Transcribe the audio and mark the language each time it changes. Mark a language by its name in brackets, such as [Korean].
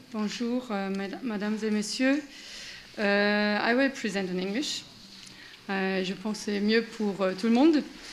[French] Bonjour, mesdames et messieurs. [English] I will present in English. [French] Je pense c'est mieux pour tout le monde.